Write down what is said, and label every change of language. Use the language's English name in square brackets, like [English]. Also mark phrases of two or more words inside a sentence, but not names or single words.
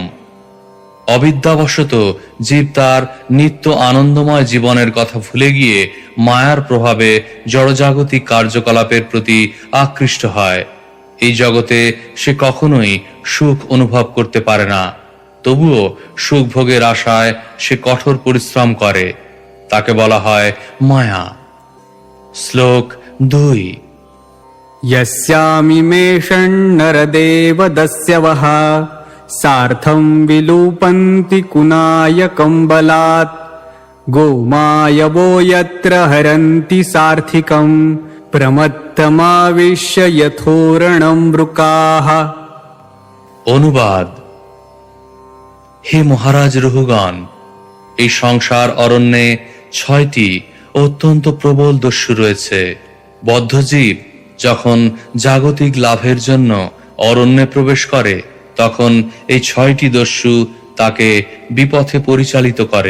[Bangla] অবিদ্যাবশত জীব তার নিত্য আনন্দময় জীবনের কথা ভুলে গিয়ে মায়ার প্রভাবে জড়জাগতিক কার্যকলাপের প্রতি আকৃষ্ট হয়। এই জগতে সে কখনোই সুখ অনুভব করতে পারে না, তবুও সুখ ভোগের আশায় সে কঠোর পরিশ্রম করে। তাকে বলা হয় মায়া। শ্লোক 2। [Sanskrit] यस्यामिमेषन्नरदेव दस्यवः सार्थं विलूपन्ति कुनायकं बलात् गोमायवो यत्र हरन्ति सार्थिकं प्रमत्तमाविश्य यथोरणं वृकाः। [Bangla] অনুবাদ: হে মহারাজ রহুগণ, এই সংসার অরণ্যে 6টি অত্যন্ত প্রবল দস্যু রয়েছে। বদ্ধজীব যখন জাগতিক লাভের জন্য অরণ্যে প্রবেশ করে তখন এই 6টি দস্যু তাকে বিপথে পরিচালিত করে।